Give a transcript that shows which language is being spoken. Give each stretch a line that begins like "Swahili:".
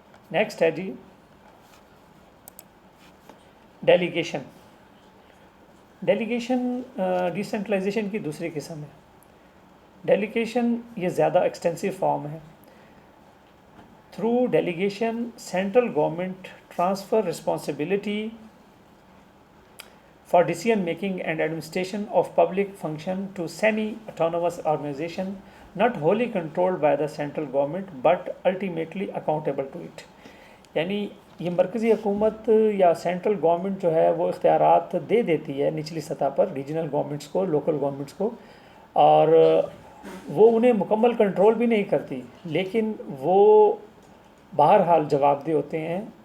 Urdu: Next ہے جی delegation. Delegation decentralisation کی دوسری قسم ہے. ڈیلیگیشن یہ زیادہ ایکسٹینسو فارم ہے.
English: Through delegation central government transfer responsibility for decision making and administration of public function to semi-autonomous organization not wholly controlled by the central government but ultimately accountable to it.
Urdu: یعنی یہ مرکزی حکومت یا central government جو ہے وہ اختیارات دے دیتی ہے نچلی سطح پر ریجنل گورنمنٹس کو، لوکل گورنمنٹس کو، اور وہ انہیں مکمل کنٹرول بھی نہیں کرتی، لیکن وہ بہرحال جواب دہ ہوتے ہیں.